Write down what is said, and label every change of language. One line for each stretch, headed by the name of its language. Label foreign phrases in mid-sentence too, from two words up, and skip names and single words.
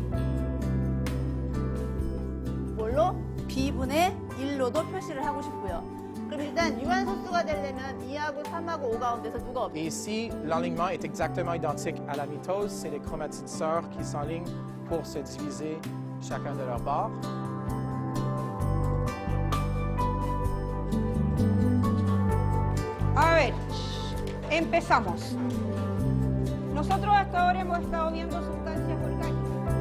Korean: 뭘로? B분의 1로도 표시를 하고 싶고요. 그럼 일단 유한소수가 되려면 2하고 3하고 5 가운데서 누가 없어요?
French: Et ici, l'alignement est exactement identique à la mitose. C'est les chromatines sœurs qui s'enlignent pour se diviser chacun de leurs bords.
Spanish: A ver, empezamos. Nosotros hasta ahora hemos estado viendo sustancias orgánicas.